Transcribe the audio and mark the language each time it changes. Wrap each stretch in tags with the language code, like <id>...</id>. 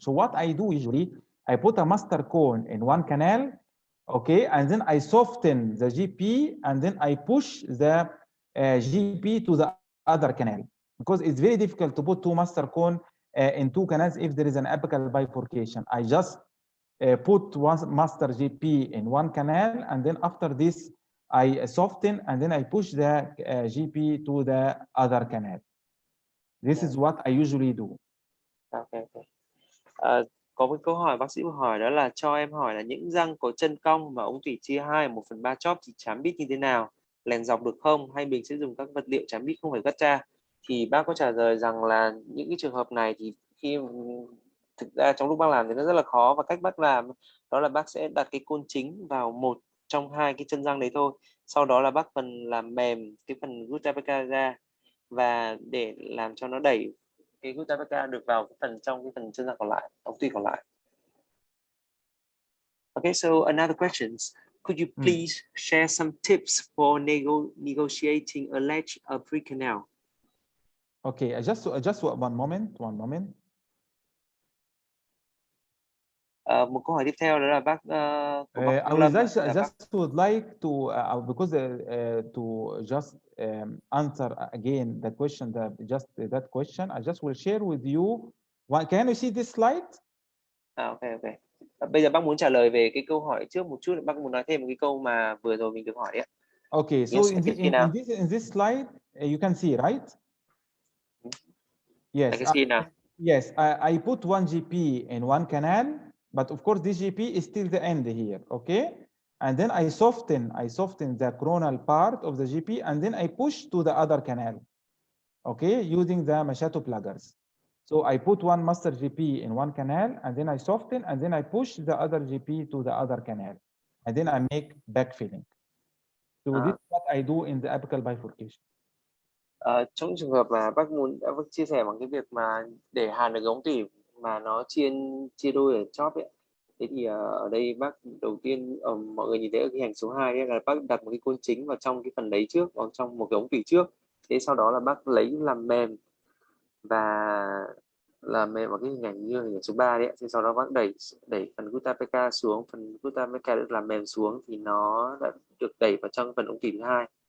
<en>So what I do usually, I put a master cone in one canal, okay, and then I soften the GP, and then I push the GP to the other canal, because it's very difficult to put two master cone in two canals if there is an apical bifurcation. I just put one master GP in one canal, and then after this I soften, and then I push the GP to the other canal. This is what I usually do. Okay.</en> <vi>Có một câu hỏi bác sĩ hỏi, đó là cho em hỏi là những răng có chân cong và ống tủy chia 2 1/3 chóp thì chám bít như thế nào, lèn dọc được không, hay mình sẽ dùng các vật liệu chám bít không phải Gutta? Thì bác có trả lời rằng là những cái trường hợp này thì khi thực ra trong lúc bác làm thì nó rất là khó, và cách bác làm đó là bác sẽ đặt cái côn chính vào một trong hai cái chân răng đấy thôi, sau đó là bác phần làm mềm cái phần Gutta-percha ra, và để làm cho nó đẩy cái Gutta-percha được vào cái phần trong cái phần chân răng còn lại, ống tủy còn lại.</vi> <en>Okay, so another questions. Could you please share some tips for negotiating a ledge of pre-canal? Okay, just one moment.</en> <vi>Một câu hỏi tiếp theo đó là bác của bác</vi> <en>I just would like to because to just answer again the question that question. I just will share with you. Can you see this slide? Okay.</en> <vi>Bây giờ bác muốn trả lời về cái câu hỏi trước một chút, bác muốn nói thêm một cái câu mà vừa rồi mình được hỏi đấy.</vi> <en>Okay, so in this slide you can see, right? Yes. I can see now. Yes, I put one GP in one canal, but of course this GP is still the end here, okay? And then I soften the coronal part of the GP, and then I push to the other canal, okay, using the Machato pluggers. So I put one master GP in one canal, and then I soften, and then I push the other GP to the other canal, and then I make backfilling. So this is what I do in the apical bifurcation.</en> <vi>Trong trường hợp mà bác chia sẻ bằng cái việc mà để hàn được ống tủy mà nó chia đôi ở chóp ấy, thế thì ở đây bác đầu tiên mọi người nhìn thấy ở cái hành số 2 ấy, là bác đặt một cái côn chính vào trong cái phần đấy trước, vào trong một cái ống tủy trước, thế sau đó là bác lấy làm mềm và làm mềm vào cái hình ảnh như hình ảnh số 3 đấy, thì sau đó bác đẩy phần Gutta-percha xuống, phần Gutta-percha được làm mềm xuống thì nó đã được đẩy vào trong phần ống tủy thứ hai.</vi>